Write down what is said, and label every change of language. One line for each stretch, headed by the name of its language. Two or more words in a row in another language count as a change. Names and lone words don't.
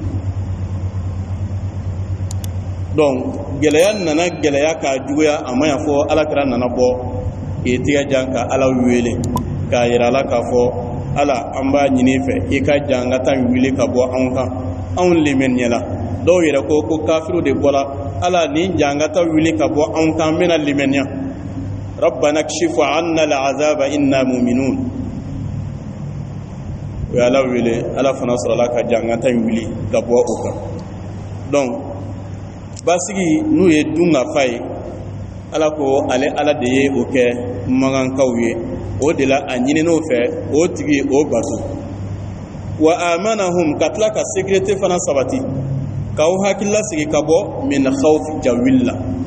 Bambara: donc gɛlɛya nana gɛlɛya k'a juguya a ma yan fɔ alakira nana bɔ k'i tigɛ jan ka ala wele k'a yira ala k'a fɔ ala an b'a ɲini fɛ i ka jan ka taa wuli ka bɔ anw kan anw limaniya dɔw yɛrɛ ko kafiru de bɔra ala nin jan ka taa wuli ka bɔ anw kan bɛna limaniya
Arabic: ربنا اكشف عنا العذاب إنا مؤمنون
Bambara: o ye Ala wele Ala fana sɔrɔla ka jangata in wuli ka bɔ o kan. Donc basigi n'u ye dun ka fa ye Ala ko ale Ala de ye o kɛ magankaw ye, o de la a ɲinin'o fɛ o tigi o bato.
Arabic: وآمنهم
Bambara: ka tila ka sécurité fana sabati k'aw hakilila sigi ka bɔ
Arabic: من خوف
Bambara: jawili la.